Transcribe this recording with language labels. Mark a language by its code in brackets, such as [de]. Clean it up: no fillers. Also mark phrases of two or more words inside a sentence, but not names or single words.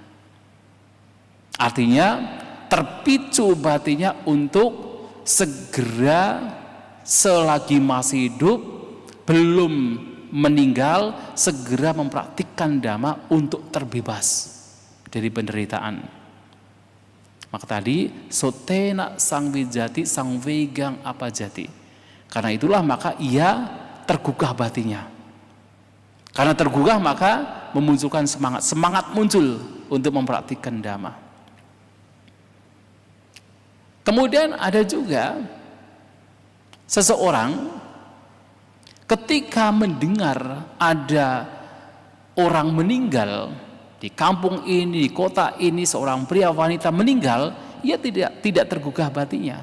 [id] Artinya terpicu batinnya untuk segera selagi masih hidup, belum meninggal, segera mempraktikkan dhamma untuk terbebas dari penderitaan. Maka tadi [pi] sotena sang wijati sang vegang apa jati. [id] Karena itulah maka ia tergugah batinnya. Karena tergugah maka memunculkan semangat muncul untuk mempraktikkan dhamma. Kemudian ada juga seseorang ketika mendengar ada orang meninggal di kampung ini, di kota ini, seorang pria wanita meninggal, ia tidak tergugah batinnya.